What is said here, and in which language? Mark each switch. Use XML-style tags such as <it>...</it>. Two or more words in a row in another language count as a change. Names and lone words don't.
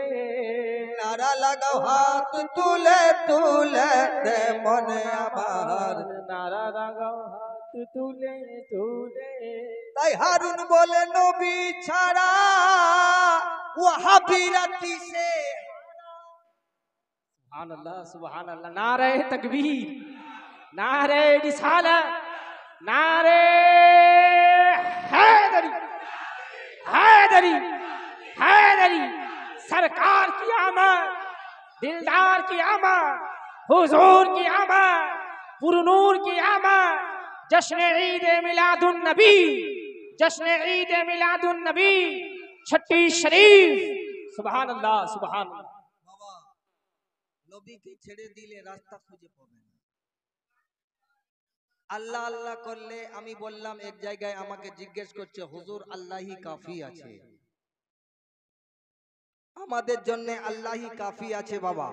<bn>নারা লাগাও হাত তুলে তুলে রে মনে আমার। নারা লাগাও হাত তুলে তুলে। তাই হারুন বলে নবী ছাড়া ওয়াহাবিরা কিসে।</bn> <ar>سبحان الله، سبحان الله.</ar> <hi>नारे तकबीर, नारे रिसालत, नारे हैदरी, हैदरी, हैदरी। सरकार की आमद, दिलदार की आमद, हुजूर की आमद, पुरनूर की आमद। जश्न ईद मिलादुन नबी, जश्न ईद मिलादुन नबी, छठी शरीफ।</hi> <ar>سبحان الله، سبحان الله.</ar> <bn>বাবা, নবীকে ছেড়ে দিলে রাস্তা খুঁজে পাবে না। আল্লাহ আল্লাহ করলে, আমি বললাম এক জায়গায় আমাকে জিজ্ঞেস করছে হুজুর আল্লাহই কাফি আছে। আমাদের জন্য আল্লাহই কাফি আছে বাবা।</bn>